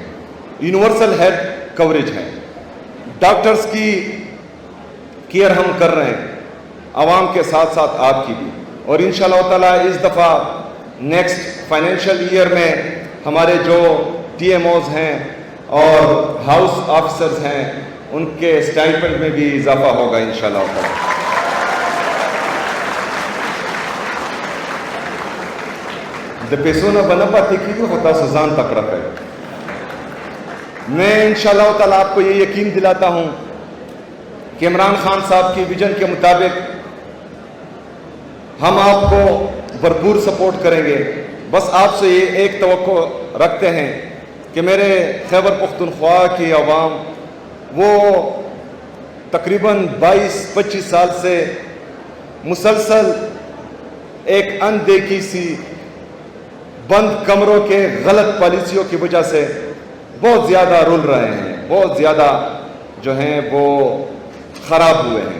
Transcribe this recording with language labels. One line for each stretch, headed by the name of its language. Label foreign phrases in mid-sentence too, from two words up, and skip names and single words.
English: universal health coverage
Urdu: ہے، ڈاکٹرز کی کیئر ہم کر رہے ہیں، عوام کے ساتھ ساتھ آپ کی بھی. اور
Arabic: انشاءاللہ تعالیٰ
Urdu: اس دفعہ
English: next financial year
Urdu: میں ہمارے جو ٹی ایم اوز ہیں اور
English: house officers
Urdu: ہیں ان کے اسٹائپنڈ میں بھی اضافہ ہوگا
Arabic: انشاءاللہ تعالیٰ.
Pashto: د پیسو نه بنا پاتې کیږي خو تاسو ځان تکړه کړئ.
Urdu: میں
Arabic: انشاءاللہ تعالیٰ
Urdu: آپ کو یہ یقین دلاتا ہوں کہ عمران خان صاحب کی ویژن کے مطابق ہم آپ کو بھرپور سپورٹ کریں گے. بس آپ سے یہ ایک توقع رکھتے ہیں کہ میرے خیبر پختونخوا کی عوام وہ تقریباً 22-25 سال سے مسلسل ایک اندیکھی سی بند کمروں کے غلط پالیسیوں کی وجہ سے بہت زیادہ رول رہے ہیں، بہت زیادہ جو ہیں وہ خراب ہوئے ہیں.